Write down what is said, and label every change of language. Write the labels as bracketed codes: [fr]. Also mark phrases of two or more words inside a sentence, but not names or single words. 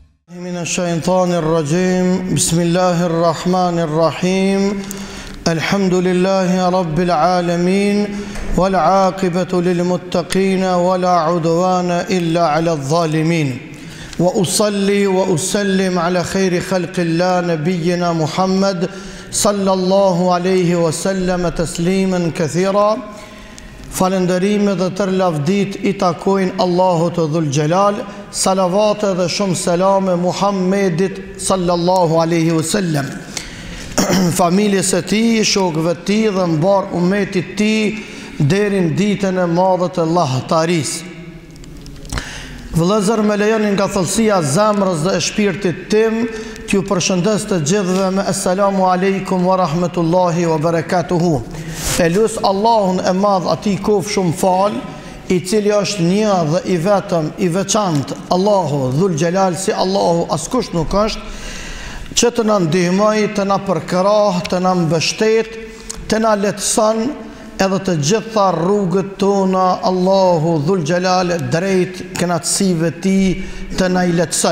[ar] من الشيطان الرجيم بسم الله الرحمن الرحيم الحمد لله رب العالمين والعاقبة للمتقين ولا عدوان إلا على الظالمين وأصلي وأسلم على خير خلق الله نبينا محمد صلى الله عليه وسلم تسليما كثيرا. [sq] Falëndërime dhe tërë lavdit I takojnë Allahut [ar] ذو الجلال, [sq] salavate dhe shumë selame Muhammedit [ar] صلى الله عليه وسلم, [sq] familjes e tij, shokëve të tij dhe mbar umetit të tij deri në ditën e madhe të lahtarisë. Vëllezër, me lejoni nga thellësia e zemrës dhe e shpirtit tim, t'ju përshëndes të gjithëve me [ar] السلام عليكم ورحمة الله وبركاته. [sq] E lusë Allahun e madh ati kof shumë fal, I cili është një dhe I vetëm, I veçantë, Allahu [ar] ذو الجلال, [sq] si Allahu askush nuk është, që të na ndihmoj, të na përkrah, të na mbështet, të na lehtëson edhe të gjitha rrugët tona, Allahu [ar] ذو الجلال [sq] drejt kënaqësive ti të na I lehtësoj.